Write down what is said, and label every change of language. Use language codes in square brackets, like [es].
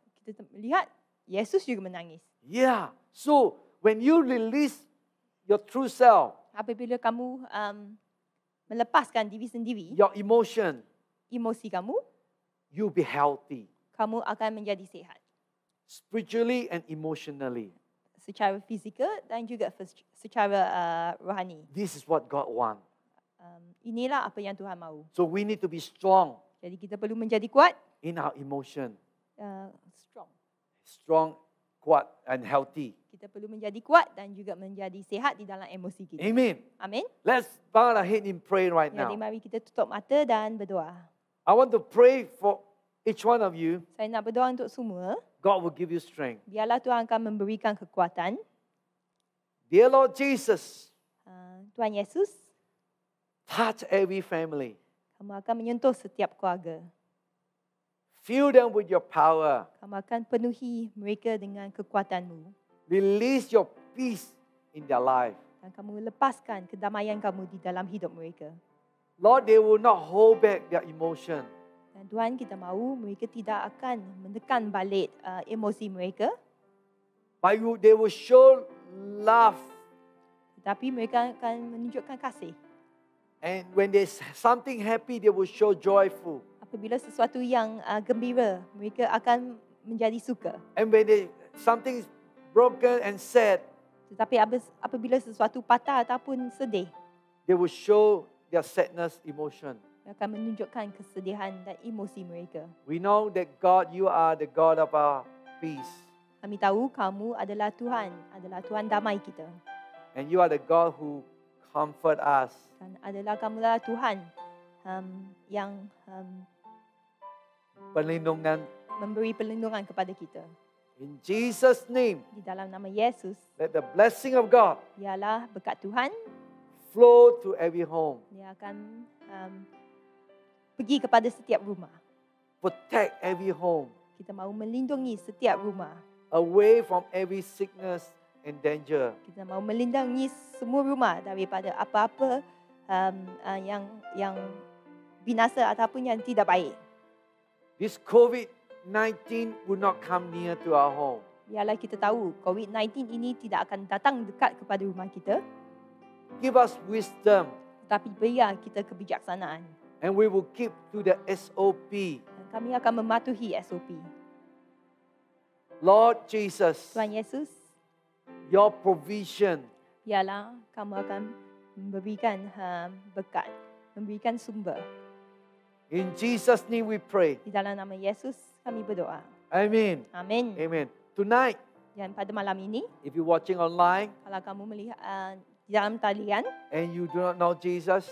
[ms] Kita lihat Yesus juga menangis. [en] Yeah. So When you release your true self, [ms] Apabila kamu melepaskan diri sendiri, [en] your emotion, [ms] emosi kamu, [en] you'll be healthy [ms] kamu akan menjadi sihat. [en] spiritually and emotionally. [ms] Secara fizikal dan juga secara rohani. [en] This is what God wants. [ms] Inilah apa yang Tuhan mahu. [en] So we need to be strong [ms] Jadi kita perlu menjadi kuat, [en] in our emotion. strong. Strong, kuat, and healthy. [ms] Kita perlu menjadi kuat dan juga menjadi sihat di dalam emosi kita. [en] Amen. [ms] Amin. [en] Let's bow our head in prayer right [ms] Jadi mari kita tutup mata dan berdoa. [en] I want to pray for each one of you. [ms] Saya nak berdoa untuk semua. [en] God will give you strength. [ms] Biarlah Tuhan akan memberikan kekuatan. [en] Dear Lord Jesus, [ms] Tuhan Yesus, [en] touch every family. [ms] kamu akan menyentuh setiap keluarga. [en] Fill them with your power. [ms] Kamu akan penuhi mereka dengan kekuatan-Mu. [en] Release your peace in their life. [ms] Dan kamu lepaskan kedamaian kamu di dalam hidup mereka. [en] Lord, they will not hold back their emotion. [ms] Dan Tuhan, kita mahu mereka tidak akan menekan balik emosi mereka. [en] But they will show love. [ms] Tetapi mereka akan menunjukkan kasih. [en] And when there's something happy, they will show joyful. [ms] Apabila sesuatu yang gembira, mereka akan menjadi suka. [en] And when something is broken and sad, [ms] Tetapi apabila sesuatu patah ataupun sedih, [en] they will show their sadness emotion. [ms] mereka akan menunjukkan kesedihan dan emosi mereka. [en] We know that God, you are the God of our peace. [ms] Kami tahu kamu adalah Tuhan damai kita. [en] And you are the God who comfort us. [ms] Dan kamulah Tuhan yang Perlindungan. memberi perlindungan kepada kita. [en] In Jesus' name, [ms] Di dalam nama Yesus, [en] let the blessing of God [ms] biarlah berkat Tuhan, [en] flow to every home. [ms] dia akan pergi kepada setiap rumah. [en] Protect every home [ms] Kita mahu melindungi setiap rumah. [en] away from every sickness and danger. [ms] Kita mahu melindungi semua rumah daripada apa-apa yang binasa ataupun yang tidak baik. [en] This COVID-19 will not come near to our home. [ms] Biarlah kita tahu COVID-19 ini tidak akan datang dekat kepada rumah kita, [en] Give us wisdom, [ms] tetapi berilah kita kebijaksanaan. [en] and we will keep to the SOP. [ms] Dan kami akan mematuhi SOP. [en] Lord Jesus, [ms] Tuhan Yesus, [en] your provision, [ms] biarlah kamu akan memberikan berkat, memberikan sumber. [en] in Jesus' name we pray. [ms] Di dalam nama Yesus kami berdoa. [en] Amen. [ms] Amin. [en] Amen. Tonight, [ms] Dan pada malam ini, [en] if you're watching online [ms] kalau kamu melihat di dalam talian [en] and you do not know Jesus,